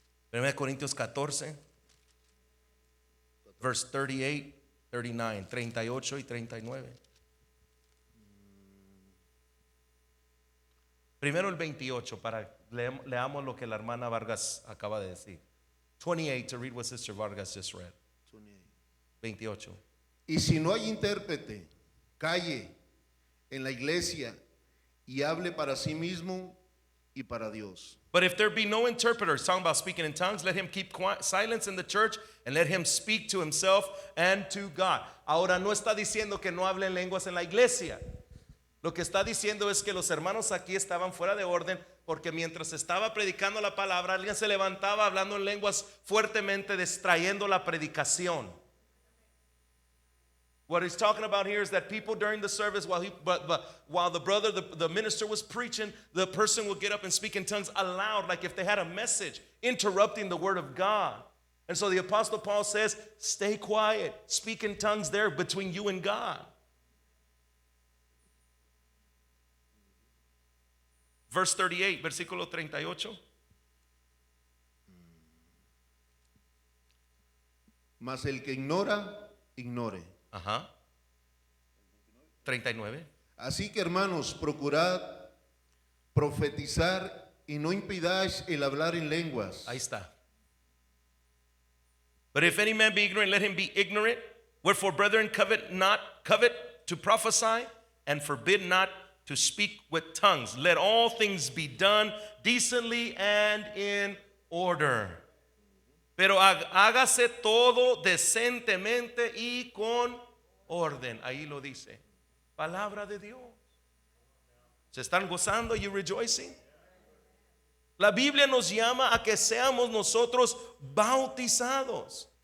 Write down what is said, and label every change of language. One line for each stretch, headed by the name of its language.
Spanish: 1 Corintios 14, verse 38, 39, 38 y 39. Primero el 28 para leamos lo que la hermana Vargas acaba de decir.
English: 28 to read what Sister Vargas just read. 28.
Spanish: Y si no hay intérprete, calle en la iglesia y hable para sí mismo y para Dios.
English: But if there be no interpreter, talking about speaking in tongues, let him keep silence in the church and let him speak to himself and to God.
Spanish: Ahora no está diciendo que no hablen lenguas en la iglesia. Lo que está diciendo es que los hermanos aquí estaban fuera de orden porque mientras estaba predicando la palabra, alguien se levantaba hablando en lenguas fuertemente, distrayendo la predicación.
English: What he's talking about here is that people during the service, while the brother, the minister was preaching, the person would get up and speak in tongues aloud, like if they had a message, interrupting the word of God. And so the Apostle Paul says, stay quiet, speak in tongues there between you and God. Verse 38,
Spanish: versículo 38. Mas el que ignora, ignore. Ajá. 39. Así que hermanos, procurad profetizar y no impidáis el hablar en lenguas. Ahí está.
English: But if any man be ignorant, let him be ignorant. Wherefore, brethren, covet to prophesy, and forbid not to speak with tongues. Let all things be done decently and in order.
Spanish: Pero hágase todo decentemente y con orden. Ahí lo dice. Palabra de Dios. ¿Se están gozando?
English: You rejoicing?
Spanish: La Biblia nos llama a que seamos nosotros bautizados.